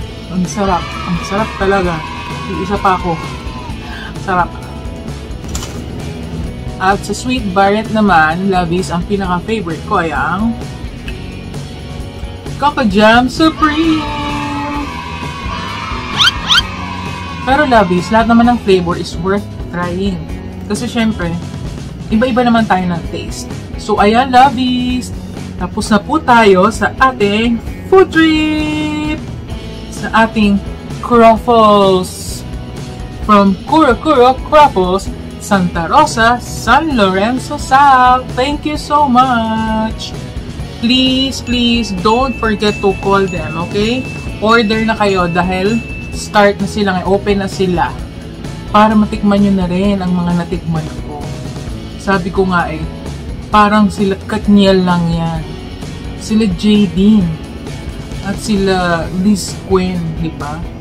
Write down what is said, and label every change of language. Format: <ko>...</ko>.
<tl>Ang sarap. Ang sarap talaga. Isa pa ako. Sarap. At sa sweet variant naman, lovies, ang pinaka-favorite ko ay ang Coco Jam Supreme! Pero lovies, lahat naman ng flavor</tl> <en>is worth trying.</en> <tl>Kasi syempre, iba-iba naman tayo ng taste. So ayan lovies, tapos na po tayo sa ating food trip! Sa ating Crackles! From Kuro-Kuro Crackles, Santa Rosa, San Lorenzo South.</tl> <en>Thank you so much. Please don't forget to call them, okay?</en> <tl>Order na kayo dahil start na sila, open na sila. Para matikman nyo na rin ang mga natikman ko. Sabi ko nga parang sila Katniel lang yan. Sila Jadine. At sila Liz Quinn, di ba?</tl>